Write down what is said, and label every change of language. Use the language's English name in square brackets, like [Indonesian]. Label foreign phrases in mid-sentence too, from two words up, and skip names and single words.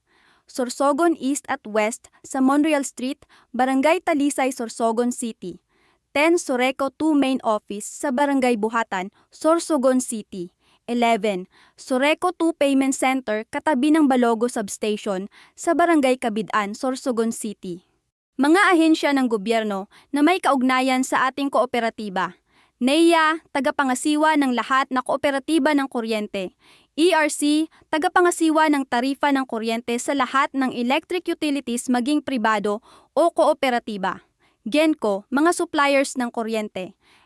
[Filipino] Sorsogon East at West sa Monreal Street, Barangay Talisay, Sorsogon City. 10. Soreco 2 Main Office sa Barangay Buhatan, Sorsogon City. 11. Soreco 2 Payment Center katabi ng Balogo Substation sa Barangay Cabidan, Sorsogon City. Mga ahensya ng gobyerno na may kaugnayan sa ating kooperatiba. NEA, tagapangasiwa ng lahat na kooperatiba ng kuryente. ERC, tagapangasiwa ng tarifa ng kuryente sa lahat ng [English] electric utilities [Filipino] maging pribado o kooperatiba. GENCO, mga suppliers ng kuryente.